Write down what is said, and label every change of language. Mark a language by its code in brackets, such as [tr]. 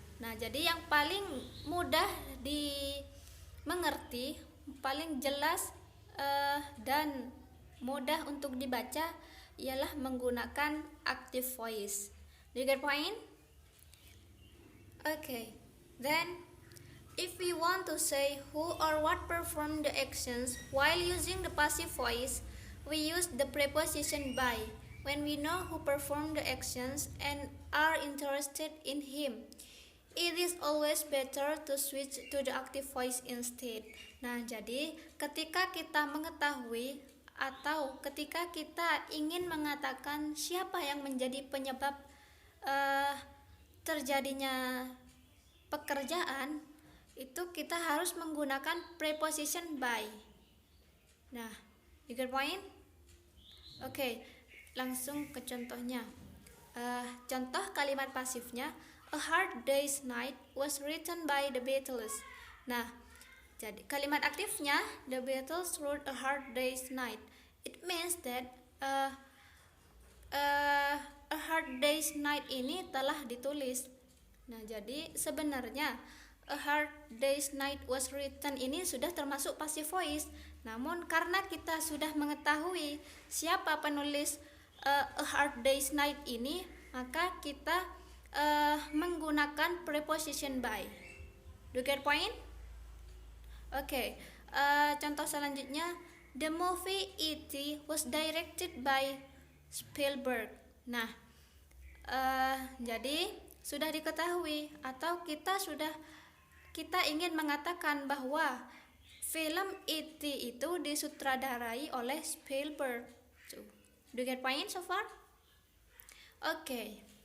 [id] Nah, jadi yang paling mudah dimengerti, paling jelas dan mudah untuk dibaca ialah menggunakan active voice. [en] Do you get point? Okay, then if we want to say who or what performed the actions while using the passive voice, we use the preposition by when we know who performed the actions and are interested in him. It is always better to switch to the active voice instead. [id] Nah, jadi ketika kita mengetahui atau ketika kita ingin mengatakan siapa yang menjadi penyebab eh, terjadinya pekerjaan, itu kita harus menggunakan preposition by. Nah, [en] you get point? [id] Oke, langsung ke contohnya. Contoh kalimat pasifnya, [en] a hard day's night was written by the Beatles. [id] Nah, jadi kalimat aktifnya, [en] the Beatles wrote a hard day's night. It means that a hard day's night [id] ini telah ditulis. Nah, jadi sebenarnya a hard day's night [en] was written [id] ini sudah termasuk passive voice. Namun karena kita sudah mengetahui siapa penulis a hard day's night ini, maka kita menggunakan preposition by. [en] Do you get point? [id] Oke, contoh selanjutnya, [en] the movie E.T. was directed by Spielberg. [id] Nah, jadi sudah diketahui atau kita ingin mengatakan bahwa film E.T. itu disutradarai oleh Spielberg. [en] Do you get point so far? Okay.